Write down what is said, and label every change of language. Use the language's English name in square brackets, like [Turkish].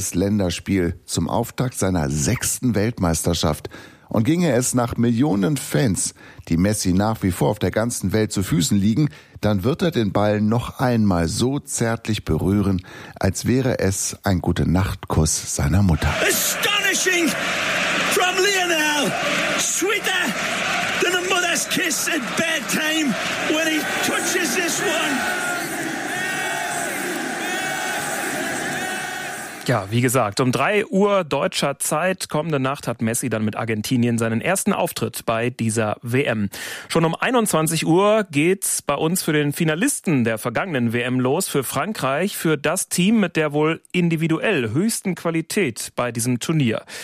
[German] Länderspiel zum Auftakt seiner 6. Weltmeisterschaft. Und ginge es nach Millionen Fans, die Messi nach wie vor auf der ganzen Welt zu Füßen liegen, dann wird er den Ball noch einmal so zärtlich berühren, als wäre es ein Gute-Nacht-Kuss seiner Mutter. [English] Astonishing from Lionel, sweeter than a mother's kiss at bedtime when he touches this one. [German] Ja, wie gesagt, um 3 Uhr deutscher Zeit kommende Nacht hat Messi dann mit Argentinien seinen ersten Auftritt bei dieser WM. Schon um 21 Uhr geht's bei uns für den Finalisten der vergangenen WM los, für Frankreich, für das Team mit der wohl individuell höchsten Qualität bei diesem Turnier.